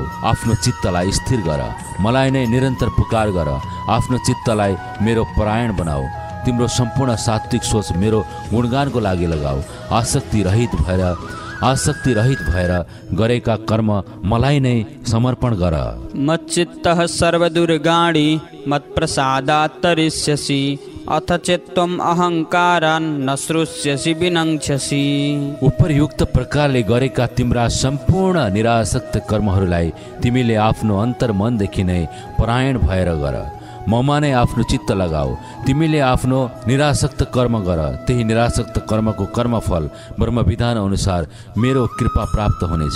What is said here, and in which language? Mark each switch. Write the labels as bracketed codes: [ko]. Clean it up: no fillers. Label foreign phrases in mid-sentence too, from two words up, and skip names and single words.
[ne] आफ्नो चित्तलाई स्थिर गर, मलाई नै निरन्तर पुकार गर, आफ्नो चित्तलाई मेरो परायण बनाऊ। तिम्रो सम्पूर्ण सात्विक सोच मेरो गुणगानको लागि लगाऊ। आसक्ति रहित भएर गरेका कर्म मलाई नै समर्पण गर। [sa] मच्चित्तः सर्वदुर्गाणि मत्प्रसादात् तरिष्यसि अथ चेत्त्वम् अहङ्कारान् न श्रोष्यसि विनङ्क्ष्यसि। [ne] उपरयुक्त प्रकारले गरेका तिम्रा सम्पूर्ण निरासक्त कर्महरूलाई तिमीले आफ्नो अन्तर्मनदेखि नै परायण भएर गर। ममा नै आफ्नो चित्त लगाऊ। तिमीले आफ्नो निरासक्त कर्म गर। त्यही निरासक्त कर्मको कर्मफल ब्रह्मविधान अनुसार मेरो कृपा प्राप्त हुनेछ।